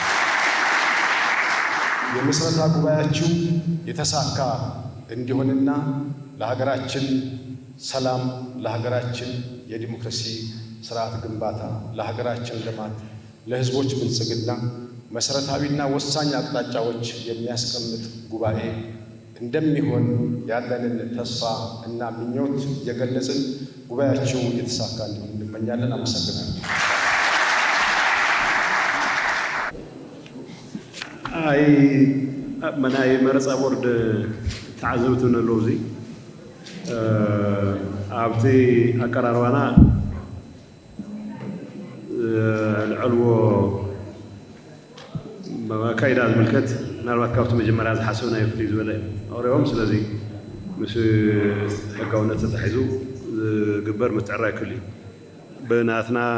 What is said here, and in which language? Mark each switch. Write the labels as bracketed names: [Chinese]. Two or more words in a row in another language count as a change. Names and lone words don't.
[Amharic] የምስረታ ጉባኤያችሁ የተሳካ እንዲሆንና ለሀገራችን ሰላም፣ ለሀገራችን የዲሞክራሲ ስርዓት ግንባታ፣ ለሀገራችን ልማት፣ ለሕዝቦች ብልጽግና መሰረታዊና ወሳኝ አቅጣጫዎች የሚያስቀምጥ ጉባኤ እንደሚሆን ያለንን ተስፋ እና ምኞት የገለጽን ጉባኤያችሁ የተሳካ እንዲሆን እንመኛለን። አመሰግናለሁ። [Tigrinya] መናይ መረፃ ቦርድ ተዓዘብቱ ነለዉ እዚ ኣብቲ ኣቀራርባና ልዕልዎ ካይዳ ዝምልከት ምናልባት ካብቲ መጀመርያ ዝሓሰብና ፍልይ ዝበለ ኣቕሪቦም ስለዚ ምስ ሕጋውነት ተታሒዙ ዝግበር ምትዕርራይ ክህሉ እዩ። ብናትና